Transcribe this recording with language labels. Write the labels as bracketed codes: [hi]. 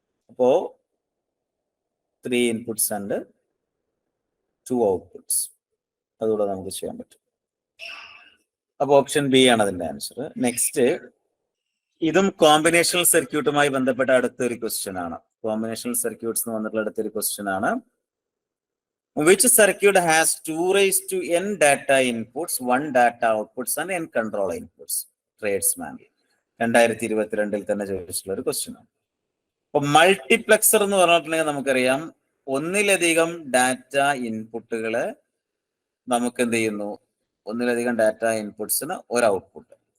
[ml] അപ്പോ 3 inputs and 2 outputs അതുകൂടെ നമുക്ക് ചെയ്യാൻ പറ്റും. അപ്പൊ ഓപ്ഷൻ ബി ആണ് അതിന്റെ ആൻസർ. നെക്സ്റ്റ്, ഇതും കോമ്പിനേഷണൽ സർക്യൂട്ടുമായി ബന്ധപ്പെട്ട അടുത്തൊരു ക്വസ്റ്റ്യൻ ആണ്. കോമ്പിനേഷണൽ സർക്യൂട്ട്സ് എന്ന് വന്നിട്ടുള്ള അടുത്തൊരു ക്വസ്റ്റ്യൻ ആണ്. [en] Which circuit has 2 raised to n data inputs, 1 data outputs and n control inputs? [ml] Tradesman 2022 തന്നെ ചോദിച്ചിട്ടുള്ള ഒരു ക്വസ്റ്റ്യൻ ആണ്. അപ്പൊ മൾട്ടിപ്ലക്സർ എന്ന് പറഞ്ഞിട്ടുണ്ടെങ്കിൽ നമുക്കറിയാം, ഒന്നിലധികം ഡാറ്റ ഇൻപുട്ടുകള് നമുക്ക് എന്ത് ചെയ്യുന്നു, ഒന്നിലധികം ഡാറ്റ ഇൻപുട്സിന് ഒരു ഔട്ട്പുട്ട്.